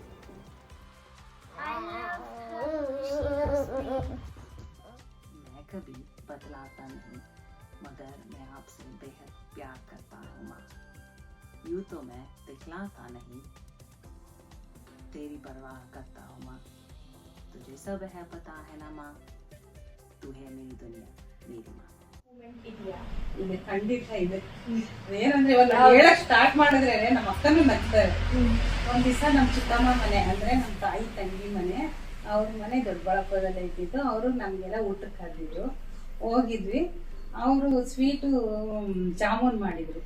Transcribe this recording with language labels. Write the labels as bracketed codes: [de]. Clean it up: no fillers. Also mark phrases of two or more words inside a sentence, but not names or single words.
[hi] मैं कभी बतलाता नहीं, मगर मैं आपसे बेहद प्यार करता हूँ माँ. यूँ तो मैं दिखलाता नहीं, तेरी परवाह करता हूँ माँ. तुझे सब है पता है ना माँ, तू है मेरी दुनिया, मेरी माँ. [kn] ಇದೆ ಖಂಡಿತ ಇದೆ. ಏನಂದ್ರೆ ಇವಾಗ ಹೇಳಕ್ ಸ್ಟಾರ್ಟ್ ಮಾಡಿದ್ರೆ ನಮ್ಮ ಅಕ್ಕನೂ ನಗ್ತಾರೆ. ಒಂದ್ ದಿವಸ ನಮ್ಮ ಚಿಕ್ಕಮ್ಮ ಮನೆ ಅಂದ್ರೆ ನಮ್ಮ ತಾಯಿ ತಂಗಿ ಮನೆ, ಅವ್ರ ಮನೆ ದೊಡ್ಡಬಳ್ಳಾಪುರದಲ್ಲಿ ಇದ್ದಿದ್ದು. ಅವರು ನಮ್ಗೆಲ್ಲ ಊಟಕ್ಕೆ ಕರೆದಿದ್ರು, ಹೋಗಿದ್ವಿ. ಅವರು ಸ್ವೀಟು ಜಾಮೂನ್ ಮಾಡಿದ್ರು.